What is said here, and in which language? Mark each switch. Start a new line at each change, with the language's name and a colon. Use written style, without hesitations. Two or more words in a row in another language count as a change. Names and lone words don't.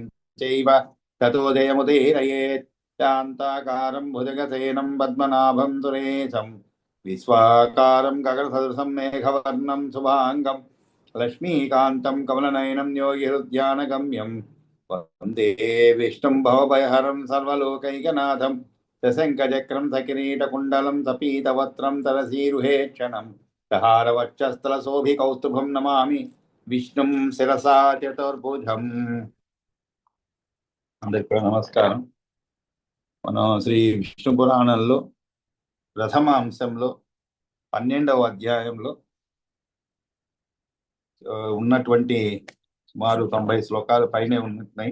Sanskrit: चैव ततो जयमुदीरयेत् शान्ताकारं भुजगसेनं पद्मनाभं सुरेशं विश्वाकारं गगनसदृशं मेघवर्णं शुभाङ्गं लक्ष्मीकान्तं कमलनयनं योगिहृद्यानगम्यं वन्दे विष्णुं भवभयहरं सर्वलोकैकनाथं सशङ्खचक्रं सकिरीटकुण्डलं सपीतवस्त्रं तरसीरुहेक्षणम् सहारवक्षस्थलशोभिकौस्तुभं नमामि విష్ణుం శిరసా చతుర్భుజం.
Telugu: అందరికీ నమస్కారం. మనం శ్రీ విష్ణు పురాణంలో ప్రథమ అంశంలో 12వ అధ్యాయంలో ఉన్నటువంటి సుమారు 90 శ్లోకాలు పైనే ఉన్నాయి.